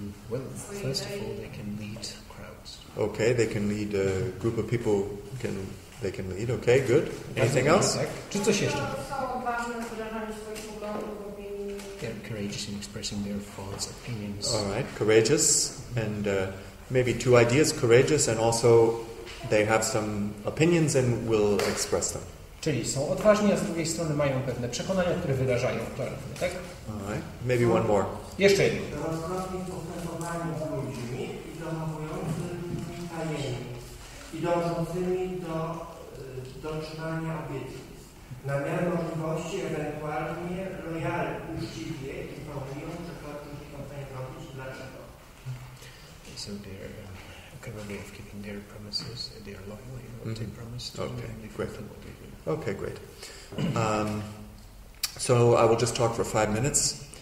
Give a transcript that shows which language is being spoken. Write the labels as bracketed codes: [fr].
[en] Well, first of all, they can lead crowds. Okay, they can lead a group of people. They can lead. Okay, good. Anything else? [pl] Tak. Czy coś jeszcze? Są odważne w wyrażaniu swoich poglądów, opinii. [en] They're courageous in expressing their thoughts, opinions. All right, courageous, and maybe two ideas: courageous, and also they have some opinions and will express them. [pl] Czyli są odważni, a z drugiej strony mają pewne przekonania, które wyrażają klarownie, tak? [en] All right, maybe one more. [pl] Jeszcze jedno. Rozrodnie postępowanie z ludźmi i dochowującymi tajemnic i dążącymi do dotrzymania obietnic. Na miarę możliwości ewentualnie lojalnie, uczciwie informują, że to są w stanie robić, dlaczego. [en] So they're capable of keeping their promises. They are loyal in what they promise to do, Okay, and they great. fulfill what they do. Okay, great. So I will just talk for 5 minutes.